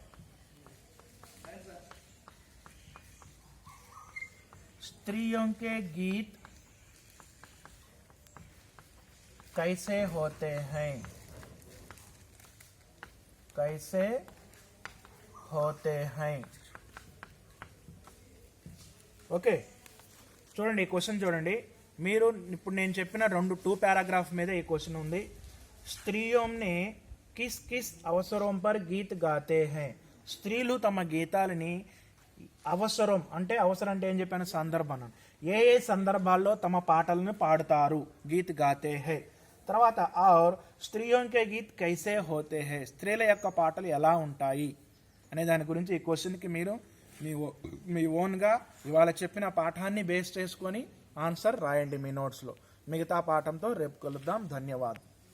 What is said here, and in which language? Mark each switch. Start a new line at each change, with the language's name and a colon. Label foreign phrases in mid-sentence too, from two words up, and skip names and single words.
Hindi: स्त्रियों के गीत कैसे होते हैं, कैसे होते हैं.
Telugu: ఓకే చూడండి ఈ క్వశ్చన్ చూడండి. మీరు ఇప్పుడు నేను చెప్పిన 2 పారాగ్రాఫ్ మీద ఈ క్వశ్చన్ ఉంది.
Hindi: स्त्रियों ने किस किस अवसर पर गीत गाते हैं.
Telugu: స్త్రీలు తమ గీతాలని అవసరం అంటే ఏం చెప్పాను, సందర్భం. ఏ ఏ సందర్భాల్లో తమ పాటలను పాడుతారు,
Hindi: गीत गाते हैं. తర్వాత और स्त्रियों के गीत कैसे होते हैं,
Telugu: స్త్రీల యొక్క పాటలు ఎలా ఉంటాయి అనే దాని గురించి ఈ క్వశ్చన్కి మీరు మీ ఓన్గా ఇవాళ చెప్పిన పాఠాన్ని బేస్ చేసుకొని ఆన్సర్ రాయండి మీ నోట్స్లో. మిగతా పాఠంతో రేపు కలుద్దాం. ధన్యవాదాలు.